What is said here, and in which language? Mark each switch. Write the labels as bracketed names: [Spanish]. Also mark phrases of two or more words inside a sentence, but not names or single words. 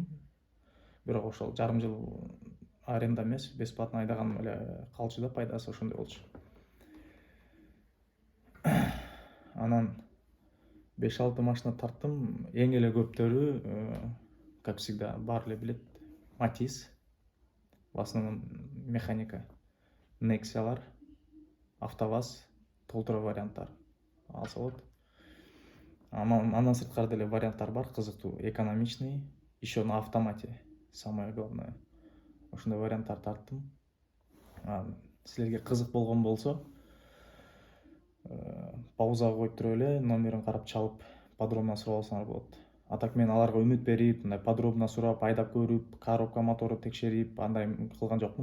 [Kyrgyz] Бирок ошол жарым жыл аренда эмес, бесплатно айдаганым эле калчу да, пайдасы ошондой болчу. Анан 5-6 машина тарттым. Эң эле көптөрү, [Russian] как всегда, [Kyrgyz] бар эле билет. Матис, [Russian] в основном механика, Нексиялар, АвтоВАЗ, [Kyrgyz] толтура варианттар алса болот. Андан сырткары деле варианттар бар, кызыктуу, экономичный, [Russian] еще на автомате, самое главное. [Kyrgyz] Ошондой варианттар тарттым. Силерге кызык болгон болсо, паузага коюп туруп эле номерин карап чалып, подробно сурап алсаңар болот. А так мен аларга үмүт берип, мындай подробно сурап, айдап көрүп, коробка мотору текшерип, андай кылган жокмун.